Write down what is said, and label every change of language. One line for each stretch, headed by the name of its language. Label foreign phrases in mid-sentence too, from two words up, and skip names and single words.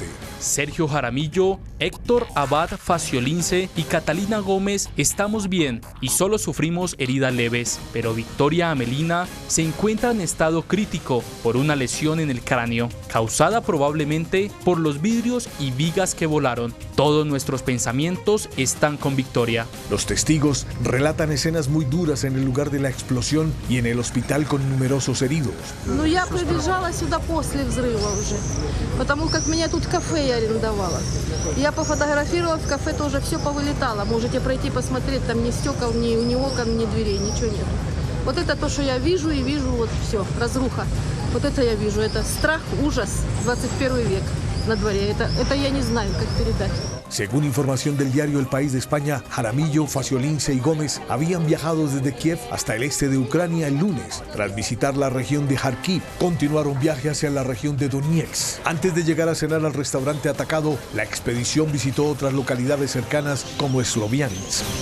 Spanish: Sergio Jaramillo, Héctor Abad Faciolince y Catalina Gómez estamos bien y solo sufrimos heridas leves, pero Victoria Amelina se encuentra en estado crítico por una lesión en el cráneo, causada probablemente por los vidrios y vigas que volaron. Todos nuestros pensamientos están con Victoria. Los testigos relatan escenas muy duras en el lugar de la explosión y en el hospital con numerosos heridos.
Russian: Я прибежала сюда после взрыва уже, потому как меня тут кафе я арендовала. Я пофотографировала, в кафе тоже все повылетало. Можете пройти посмотреть, там ни стекол, ни окон, ни дверей, ничего нет. Вот это то, что я вижу, и вижу вот все, разруха. Вот это я вижу, это страх, ужас, 21 век на дворе. Это я не знаю, как передать.
Spanish: Según información del diario El País de España, Jaramillo, Faciolince y Gómez habían viajado desde Kiev hasta el este de Ucrania el lunes. Tras visitar la región de Kharkiv, continuaron viaje hacia la región de Donetsk. Antes de llegar a cenar al restaurante atacado, la expedición visitó otras localidades cercanas como Sloviansk.